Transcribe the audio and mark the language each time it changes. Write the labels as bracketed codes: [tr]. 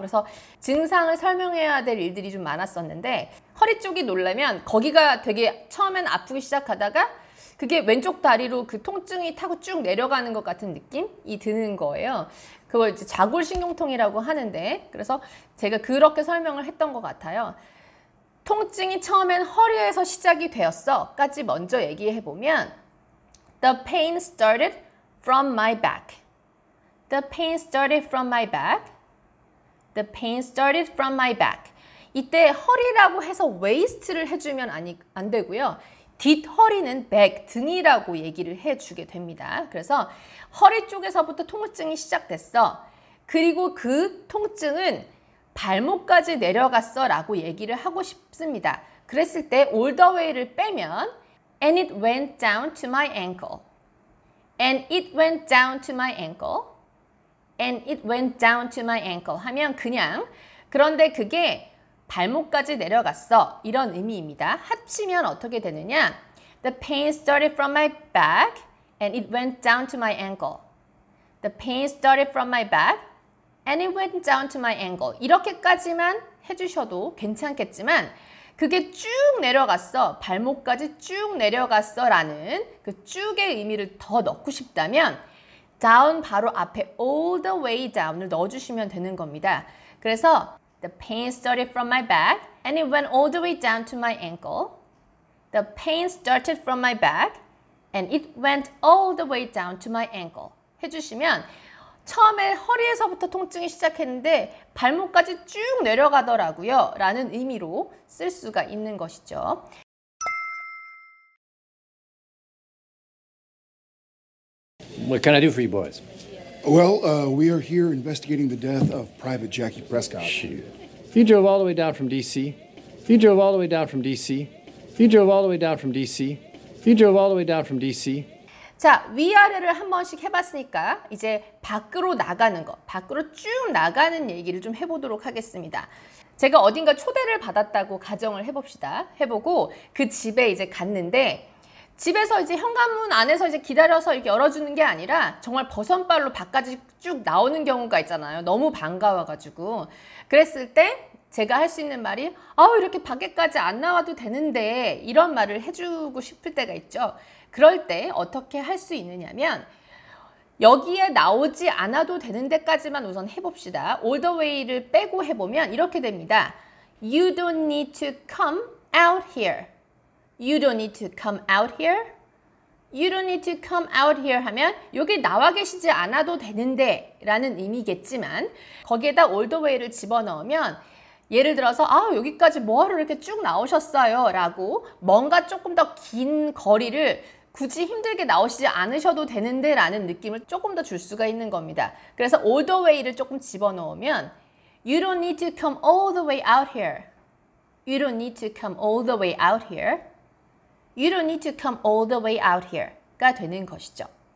[ko] 그래서 증상을 설명해야 될 일들이 좀 많았었는데, 허리 쪽이 놀라면 거기가 되게 처음엔 아프기 시작하다가 그게 왼쪽 다리로 그 통증이 타고 쭉 내려가는 것 같은 느낌이 드는 거예요. 그걸 이제 좌골신경통이라고 하는데, 그래서 제가 그렇게 설명을 했던 것 같아요. 통증이 처음엔 허리에서 시작이 되었어 까지 먼저 얘기해 보면 [en] The pain started from my back. The pain started from my back. The pain started from my back. [ko] 이때 허리라고 해서 waist를 해주면 안 되고요. 뒷허리는 back, 등이라고 얘기를 해주게 됩니다. 그래서 허리 쪽에서부터 통증이 시작됐어. 그리고 그 통증은 발목까지 내려갔어 라고 얘기를 하고 싶습니다. 그랬을 때 [en] all the way를 빼면 and it went down to my ankle. And it went down to my ankle. And it went down to my ankle [ko] 하면 그냥 그런데 그게 발목까지 내려갔어 이런 의미입니다. 합치면 어떻게 되느냐? [en] The pain started from my back and it went down to my ankle. The pain started from my back and it went down to my ankle. [ko] 이렇게까지만 해주셔도 괜찮겠지만 그게 쭉 내려갔어, 발목까지 쭉 내려갔어 라는 그 쭉의 의미를 더 넣고 싶다면 down 바로 앞에 [en] all the way down [ko] 을 넣어주시면 되는 겁니다. 그래서 [en] The pain started from my back and it went all the way down to my ankle. The pain started from my back and it went all the way down to my ankle. [ko] 해주시면 처음에 허리에서부터 통증이 시작했는데 발목까지 쭉 내려가더라고요 라는 의미로 쓸 수가 있는 것이죠. [en] What can I do for you boys? Well, we are here investigating the death of Private Jackie Prescott. Shoot. You drove all the way down from D.C. You drove all the way down from D.C. You drove all the way down from D.C. You drove all the way down from D.C. [ko] 자, 위아래를 한 번씩 해봤으니까 이제 밖으로 나가는 것, 밖으로 쭉 나가는 얘기를 좀 해보도록 하겠습니다. 제가 어딘가 초대를 받았다고 가정을 해봅시다. 해보고 그 집에 이제 갔는데 집에서 이제 현관문 안에서 이제 기다려서 이렇게 열어주는 게 아니라 정말 버선발로 밖까지 쭉 나오는 경우가 있잖아요. 너무 반가워가지고. 그랬을 때 제가 할 수 있는 말이 아우 이렇게 밖에까지 안 나와도 되는데 이런 말을 해주고 싶을 때가 있죠. 그럴 때 어떻게 할 수 있느냐면 여기에 나오지 않아도 되는 데까지만 우선 해봅시다. all the way를 빼고 해보면 이렇게 됩니다. [en] You don't need to come out here. You don't need to come out here. You don't need to come out here [ko] 하면 여기 나와 계시지 않아도 되는데 라는 의미겠지만 거기에다 all the way를 집어넣으면 예를 들어서 여기까지 뭐하러 이렇게 쭉 나오셨어요 라고 뭔가 조금 더 긴 거리를 굳이 힘들게 나오시지 않으셔도 되는데 라는 느낌을 조금 더 줄 수가 있는 겁니다. 그래서 [en] all the way를 [ko] 조금 집어넣으면 [en] You don't need to come all the way out here. You don't need to come all the way out here. You don't need to come all the way out here가 [ko] 되는 것이죠.